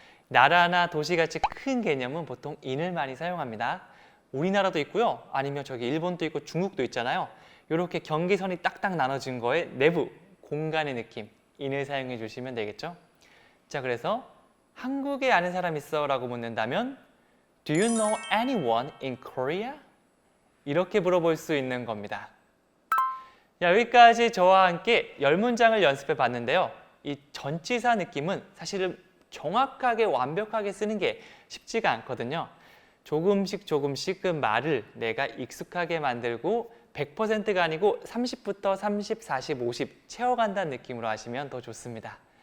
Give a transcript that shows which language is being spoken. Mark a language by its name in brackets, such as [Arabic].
[Korean] 나라나 도시같이 큰 개념은 보통 in을 많이 사용합니다. 우리나라도 있고요. 아니면 저기 일본도 있고 중국도 있잖아요. 이렇게 경계선이 딱딱 나눠진 거에 내부 공간의 느낌 in을 사용해 주시면 되겠죠. 자, 그래서 한국에 아는 사람 있어? 라고 묻는다면 [English] Do you know anyone in Korea? [Korean] 이렇게 물어볼 수 있는 겁니다. 야, 여기까지 저와 함께 10문장을 연습해 봤는데요. 이 전치사 느낌은 사실은 정확하게 완벽하게 쓰는 게 쉽지가 않거든요. 조금씩 그 말을 내가 익숙하게 만들고 100%가 아니고 30부터 30, 40, 50 채워간다는 느낌으로 하시면 더 좋습니다.